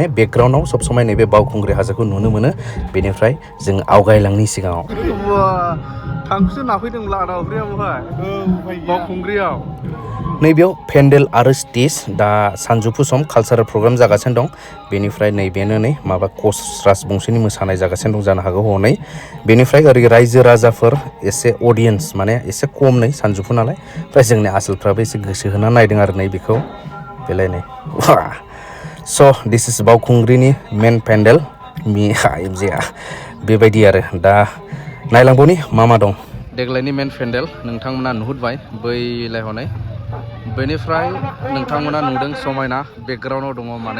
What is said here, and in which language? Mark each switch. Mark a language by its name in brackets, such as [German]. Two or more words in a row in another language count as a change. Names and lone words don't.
[Bodo] बेकग्राउन्डआव सब समाय नैबे बावखुंग्रि हाजोखौ नुनो मोनो बेनिफ्राय जों आवगायलांनि सिगाङाव थांखुसो नाफैदोंब्ला आदा उफ्रियावहाय बावखुंग्रियाव नैबेयाव पेन्डेल आरो स्टेज दा सानजौफु [English] some cultural program [Bodo] जागासिनो दं बेनिफ्राय नैबेनो नै माबा कच राजबंशिनि मोसानाय जागासिनो दं जानो हागौ हनै बेनिफ्राय ओरै रायजो राजाफोर एसे अडियेन्स माने एसे खम नै सानजौफु नालाय ओमफ्राय जोंनि आसोलफ्राबो एसे गोसो होना नायदों आरो नै बेखौ बेलाय नै [English] so this is [Bodo] बावखुंग्रिनि मेन पेन्डेल एमजेआ बेबायदि आरो दा नायलांबावनि मा दं देग्लायनि [English] main pandal [Bodo] नोंथांमोना नुहुरबाय बैलाय हनै बेनिफ्राय नोंथांमोना नुदों समायना बेकग्राउन्डआव दङ माने